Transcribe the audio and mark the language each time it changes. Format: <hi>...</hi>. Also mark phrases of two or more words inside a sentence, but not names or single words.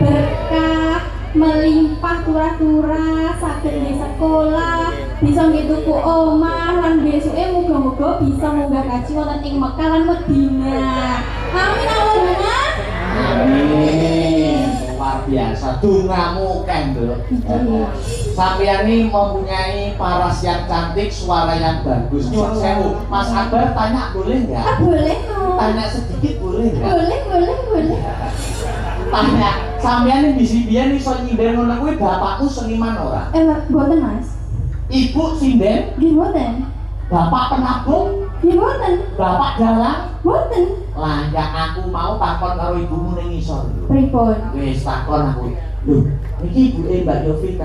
<jv>berkah melimpah turah-turah saged di sekolah bisa ngituku omah lan besuke muga-muga bisa munggah kaji wonten ing Mekah lan Madinah.</jv> <ar>آمين اللهم amin.</ar> <id>Luar biasa</id> <jv>dongamu kendel.</jv> <id>Sampeyan ini mempunyai paras yang cantik, suara yang bagus.</id> <jv>Nyuwun sewu,</jv> <id>Mas Akbar tanya boleh nggak? boleh no. Tanya sedikit boleh nggak? boleh</id> <jv>Tanya, sampeyan ini bisi biyen iso nyinden ngono kuwi bapakku seniman ora? Boten Mas, Ibu sinden, nggih boten, bapak penabung, nggih boten, bapak dalang. boten. Lah ya aku mau takon karo ibumu ning ngisor. Pripun? Wis takon aku. Lho, iki ibuke Mbak Yovita.</jv>